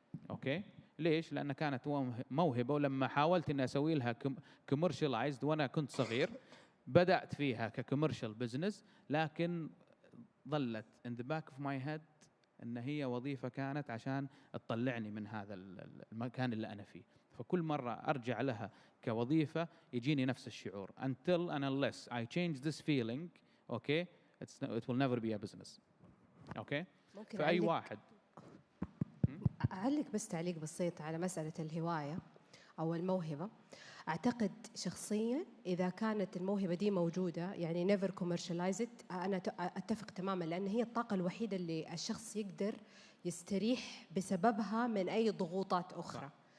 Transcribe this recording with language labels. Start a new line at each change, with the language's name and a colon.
Arabic: اوكي؟ ليش؟ لان كانت موهبه، ولما حاولت اني اسوي لها commercialized وانا كنت صغير، بدات فيها ككوميرشال بزنس، لكن ظلت
English: in the back of my head
Arabic: ان هي وظيفه كانت عشان تطلعني من هذا المكان اللي انا فيه. فكل مرة أرجع لها كوظيفة يجيني نفس الشعور.
English: Until and unless I change this feeling, okay, it will never be a business.
Arabic: Okay? فأي واحد. أعلق بس تعليق بسيط على مسألة الهواية أو الموهبة. أعتقد شخصياً إذا كانت الموهبة دي موجودة، يعني
English: never commercialize it،
Arabic: أنا أتفق تماماً، لأن هي الطاقة الوحيدة اللي الشخص يقدر يستريح بسببها من أي ضغوطات أخرى.